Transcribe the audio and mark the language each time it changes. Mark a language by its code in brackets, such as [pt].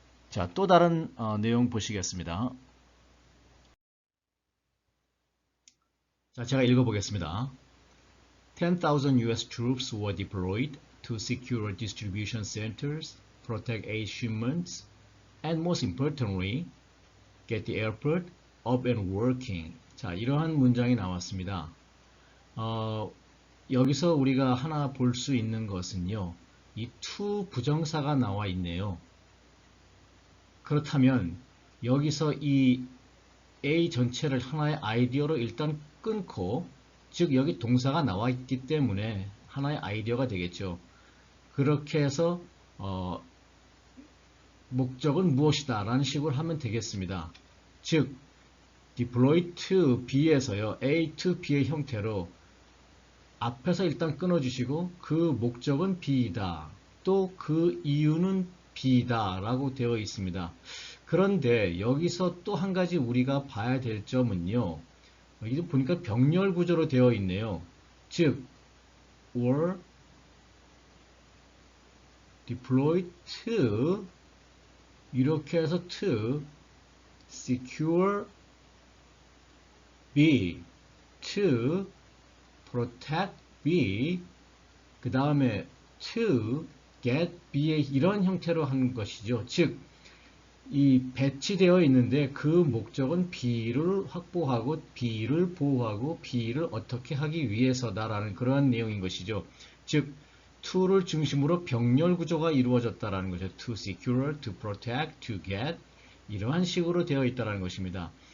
[ko] 자, 또 다른 내용 보시겠습니다. 자, 제가 읽어보겠습니다. [en] 10,000 US troops were deployed to secure distribution centers, protect aid shipments, and most importantly, get the airport up and working. [ko] 자, 이러한 문장이 나왔습니다. 여기서 우리가 하나 볼 수 있는 것은요, 이 to 부정사가 나와 있네요. 그렇다면 여기서 이 A 전체를 하나의 아이디어로 일단 끊고, 즉 여기 동사가 나와 있기 때문에 하나의 아이디어가 되겠죠. 그렇게 해서 목적은 무엇이다 라는 식으로 하면 되겠습니다. 즉 deploy to B에서요 A to B의 형태로 앞에서 일단 끊어주시고 그 목적은 B이다. 또 그 이유는 B다 라고 되어 있습니다. 그런데 여기서 또 한 가지 우리가 봐야 될 점은요. 여기 보니까 병렬 구조로 되어 있네요. 즉 or deploy to 이렇게 해서 to secure B to protect B 그 다음에 to get B의 이런 형태로 하는 것이죠. 즉 이 배치되어 있는데 그 목적은 B를 확보하고 B를 보호하고 B를 어떻게 하기 위해서다라는 그러한 내용인 것이죠. 즉 to를 중심으로 병렬 구조가 이루어졌다라는 거죠. [en] to secure, to protect, to get [ko] 이러한 식으로 되어 있다는 것입니다.